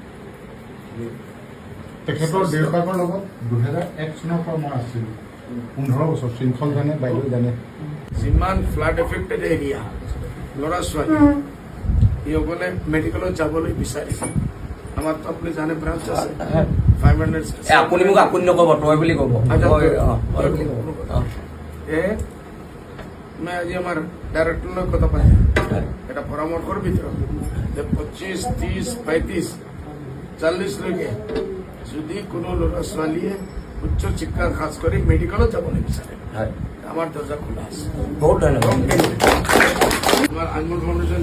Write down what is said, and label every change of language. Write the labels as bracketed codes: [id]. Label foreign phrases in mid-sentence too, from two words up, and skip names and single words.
[as] তেখেতৰ দেউতাকৰ লগত 2001 চনৰ পৰা মই আছিলোঁ 15 বছৰ শৃংখল জানে বাইদেউ জানে যিমান ফ্লাড এফেক্টেড এৰিয়া ল'ৰা ছোৱালী এইসকলে মেডিকেলত যাবলৈ বিচাৰিছে আমাৰতো আপুনি জানে ব্ৰাঞ্চ আছে 500 আপুনি মোক আপুনি নক'ব তই বুলি ক'ব [hi] मैं आज हमारे डायरेक्टर लोग को पाए [as] এটা পরামর্শের ভিতৰত যে 25, 30, 35, 40 লৈকে যদি কোনো ল'ৰা ছোৱালীয়ে উচ্চ শিক্ষা খাস কৰি মেডিকেলত যাব নিবিচাৰে আমাৰ দৰ্জা খোলা আছে বহুত ধন্যবাদ আমাৰ আনমোল ফাউণ্ডেশ্যনে